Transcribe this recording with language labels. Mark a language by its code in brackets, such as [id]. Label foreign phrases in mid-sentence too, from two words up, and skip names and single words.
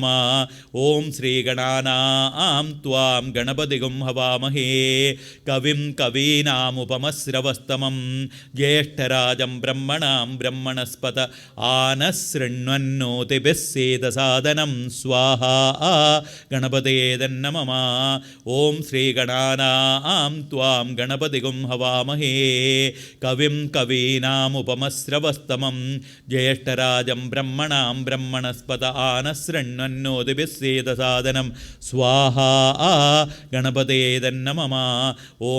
[sa] ഓം ശ്രീഗണാനാം ത്വാം ഗണപതിഗും ഹവാമഹേ കവിം കവീനാമുപമശ്രവസ്തമം ജ്യേഷ്ഠരാജം ബ്രഹ്മണാം ബ്രഹ്മണസ്പത ആനശൃണ്വന്നോതിഭിസ്സേദസാദനം സ്വാഹാ. ഗണപതയേ तन्ममा ॐ श्रीगणानां त्वां गणपतिगुं हवामहे कविं कवीनामुपमस्रवस्तमं ज्येष्ठराजं ब्रह्मणां ब्रह्मणस्पत आनशृण्वन्नोतिभिस्सेदसादनं स्वाहा गणपते तन्मम ॐ